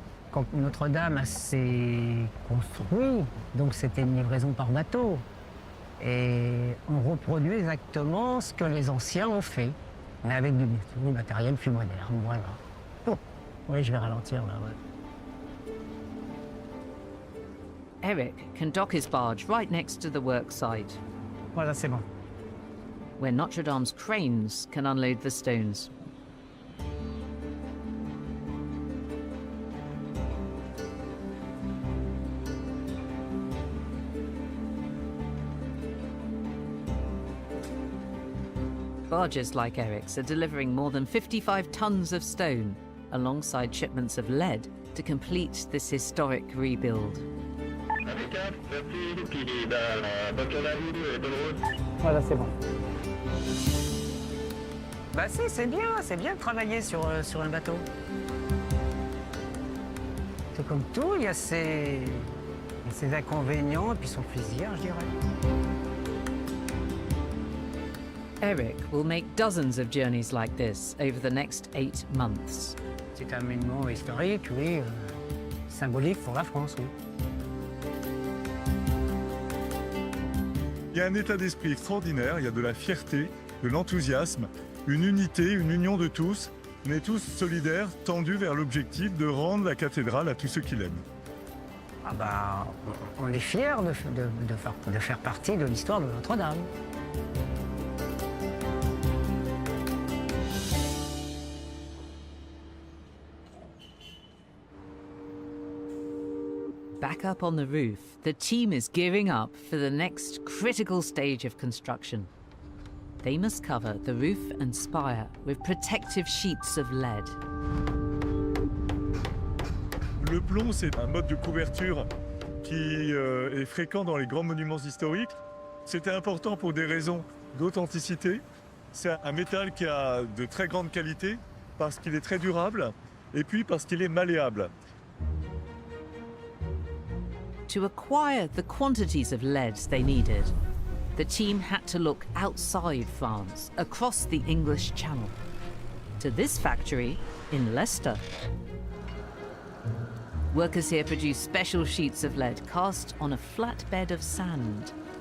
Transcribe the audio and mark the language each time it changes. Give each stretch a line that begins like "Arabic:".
French: Quand Notre-Dame s'est construit, donc c'était une livraison par bateau. Et on reproduit exactement ce que les anciens ont fait, mais avec du matériel plus moderne, voilà. Oh. Oui, je vais ralentir là, ouais.
English: Eric can dock his barge right next to the work site,
French: Voilà, c'est bon.
English: where Notre Dame's cranes can unload the stones. Barges like Eric's are delivering more than 55 tons of stone, alongside shipments of lead, to complete this historic rebuild.
French: Voilà, c'est bon. Bah si, c'est bien de travailler sur un bateau. C'est comme tout, il y a ses inconvénients et puis son plaisir, je dirais.
English: Eric will make dozens of journeys like this over the next 8 months.
French: C'est un monument historique, oui, symbolique pour la France, oui. Il y a un état d'esprit extraordinaire, il y a de la fierté, de l'enthousiasme, une unité, une union de tous. On est tous solidaires, tendus vers l'objectif de rendre la cathédrale à tous ceux qui l'aiment. Ah bah, on est fiers de faire partie de l'histoire de Notre-Dame.
English: Back up on the roof, the team is gearing up for the next critical stage of construction. They must cover the roof and spire with protective sheets of lead.
French: Le plomb, c'est un mode de couverture qui est fréquent dans les grands monuments historiques. C'était important pour des raisons d'authenticité. C'est un métal qui a de très grande qualité parce qu'il est très durable et puis parce qu'il est malléable.
English: To acquire the quantities of lead they needed, the team had to look outside France, across the English Channel, to this factory in Leicester. Workers here produce special sheets of lead cast on a flat bed of sand.